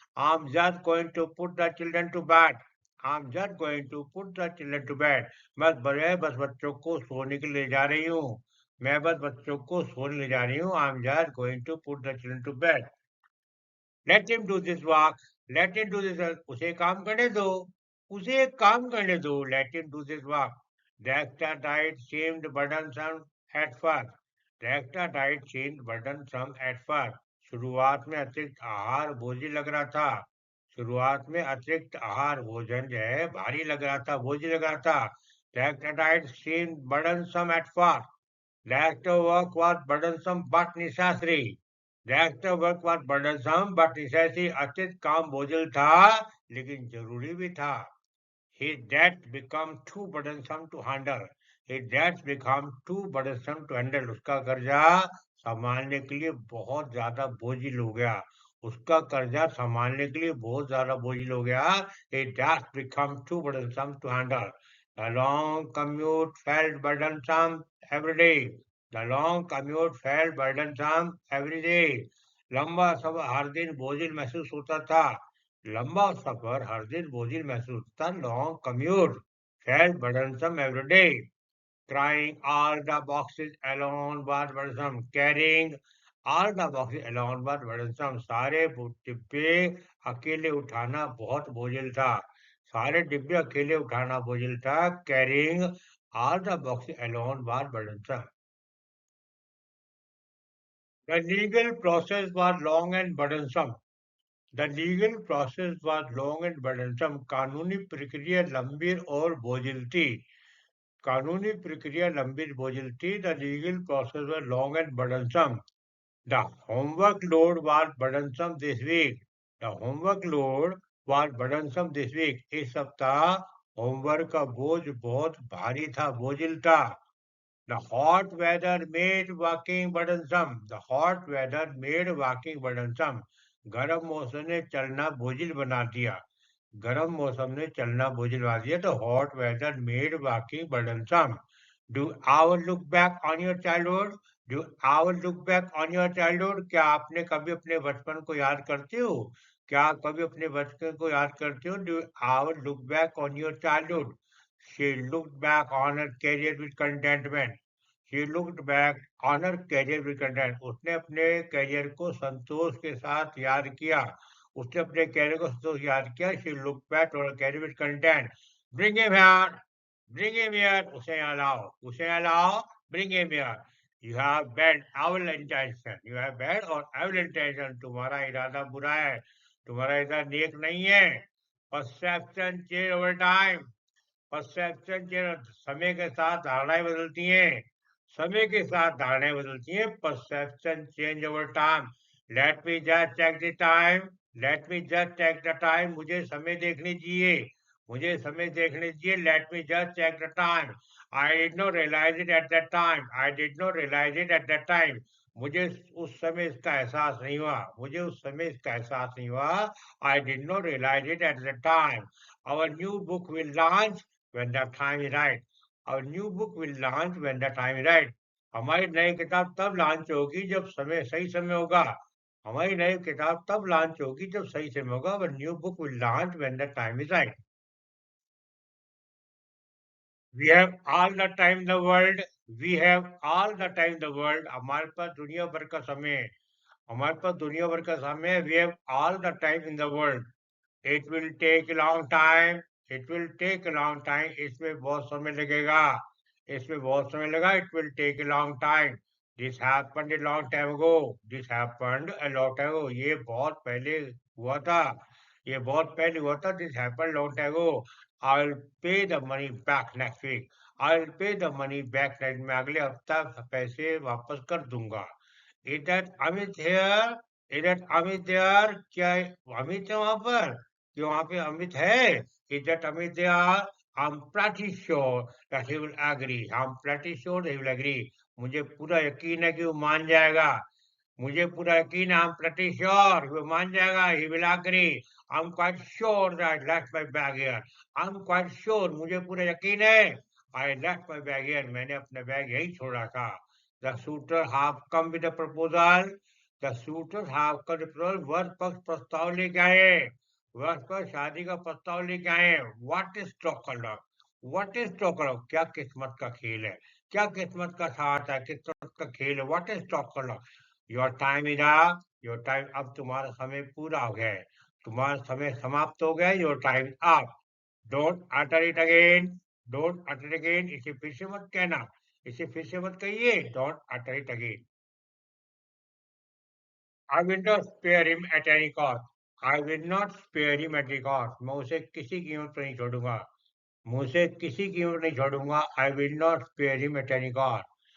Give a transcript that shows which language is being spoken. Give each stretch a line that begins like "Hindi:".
English: I'm just going to put the children to bed. I'm just going to put the children to bed.
Hindi: बस बच्चों को सोने के लिए ले जा रही हूँ. मैं बस बच्चों को सोने ले जा रही हूँ.
English: I'm just going to put the children to bed. Let him do this work. Let him do this work.
Hindi: उसे काम करने दो. उसे काम करने दो.
English: Let him do this work. The extra diet seemed burdensome at first. The extra diet seemed burdensome at first.
Hindi: शुरुआत में अतिरिक्त आहार बोझिल लग रहा था. शुरुआत में अतिरिक्त आहार भोजन जो है भारी लग रहा था, बोझिल लग रहा था.
English: The extra diet seemed burdensome at first. The extra work was burdensome but necessary. The extra work was burdensome but necessary.
Hindi: अतिरिक्त काम बोझिल था लेकिन जरूरी भी था.
English: His debts become too burdensome to handle. His debts become too burdensome to handle.
Hindi: उसका कर्जा संभालने के लिए बहुत ज्यादा बोझिल हो गया. उसका कर्जा संभालने के लिए बहुत ज्यादा बोझिल हो गया.
English: His debts become too burdensome to handle. The long commute felt burdensome every day. The long commute felt burdensome every day.
Hindi: लंबा सफर हर दिन बोझिल महसूस होता था. लंबा सफर हर दिन बोझिल महसूस होता.
English: Long commute felt burdensome every day. Trying all the boxes alone was burdensome. Carrying all the boxes alone was burdensome.
Hindi: सारे डिब्बे अकेले उठाना बहुत बोझिल था. सारे डिब्बे अकेले उठाना बोझिल था.
English: Carrying all the boxes alone was burdensome. The legal process was long and burdensome. The legal process was long and burdensome.
Hindi: कानूनी प्रक्रिया लंबी और बोझिल थी. कानूनी प्रक्रिया लंबी बोझिल थी.
English: The legal process was long and burdensome. The homework load was burdensome this week. The homework load was burdensome this week.
Hindi: इस सप्ताह होमवर्क का बोझ बहुत भारी था, बोझिल था.
English: The hot weather made walking burdensome. The hot weather made walking burdensome.
Hindi: गर्म मौसम ने चलना बोझिल बना दिया. गर्म मौसम ने चलना बोझिल बना दिया.
English: The hot weather made walking burdensome. Do our look back on your childhood? Do our look back on your childhood?
Hindi: क्या आपने कभी अपने बचपन को याद करते हो? क्या आप कभी अपने बचपन को याद करते हो?
English: Do our look back on your childhood? She looked back on her career with contentment. She looked back on her career with content.
Hindi: उसने अपने करियर को संतोष के साथ याद किया. उसने अपने करियर को संतोष याद किया.
English: She looked back on her career with content. Bring him here. Bring him here.
Hindi: उसे यहाँ लाओ. उसे यहाँ लाओ.
English: Bring him here. You have bad evil intention. You have bad or evil intention.
Hindi: तुम्हारा इरादा बुरा है. तुम्हारा इरादा नेक नहीं है.
English: Perception change over time. Perception change.
Hindi: समय के साथ धारणाएं बदलती हैं. समय के साथ धारणाएं बदलती हैं.
English: Perception change over time. Let me just check the time. Let me just check the time.
Hindi: मुझे समय देखने दीजिए. मुझे समय देखने दीजिए.
English: Let me just check the time. I did not realize it at that time. I did not realize it at that time.
Hindi: मुझे उस समय इसका एहसास नहीं हुआ. मुझे उस समय इसका एहसास नहीं हुआ.
English: I did not realize it at that time. Our new book will launch when the time is right. Our new book will launch when the time is right.
Hindi: हमारी नई किताब तब लॉन्च होगी जब समय सही समय होगा. हमारी नई किताब तब लॉन्च होगी जब सही समय होगा.
English: Our new book will launch when the time is right. We have all the time in the world. We have all the time in the world.
Hindi: हमारे पास दुनिया भर का समय है. हमारे पास दुनिया भर का समय है.
English: We have all the time in the world. It will take a long time. It will take a long time.
Hindi: इसमें बहुत समय लगेगा. इसमें बहुत समय लगा.
English: It will take a long time. This happened a long time ago. This happened a long time ago.
Hindi: ये बहुत पहले हुआ था. ये बहुत पहले हुआ था.
English: This happened long time ago. I'll pay the money back next week. I'll pay the money back next.
Hindi: मैं अगले हफ्ता पैसे वापस कर दूंगा.
English: Is that Amit here? Is that Amit there?
Hindi: क्या अमित है वहां पर? कि वहां पे अमित है?
English: Is that Amit there? I'm pretty sure that he will agree. I'm pretty sure that he will agree.
Hindi: मुझे पूरा यकीन है कि वो मान जाएगा. मुझे पूरा यकीन है.
English: I'm pretty sure
Hindi: वो मान जाएगा.
English: He will agree. I'm quite sure that I left my bag here. I'm quite sure.
Hindi: मुझे पूरा यकीन है.
English: I left my bag here.
Hindi: मैंने अपना बैग यही छोड़ा था.
English: The suitor have come with a proposal. The suitors have come with a proposal.
Hindi: वर पक्ष प्रस्ताव लेके आए. वर पक्ष शादी का प्रस्ताव लेके आए.
English: What is Stockholm? What is Stockholm?
Hindi: क्या किस्मत का खेल है. क्या किस्मत का साथ है. किस्मत का खेल है.
English: What is Stockholm? Your time is up. Your time.
Hindi: अब तुम्हारा समय पूरा हो गया है. तुम्हारा समय समाप्त हो गया है.
English: Your time is up. Don't utter it again. Don't utter it again.
Hindi: इसे फिर से मत कहना. इसे फिर से मत कहिए.
English: Don't utter it again. I will not spare him at any cost. I will not spare him at any cost.
Hindi: मैं उसे किसी कीमत पर नहीं छोड़ूंगा. मैं उसे किसी कीमत नहीं छोड़ूंगा.
English: I will not spare him at any cost.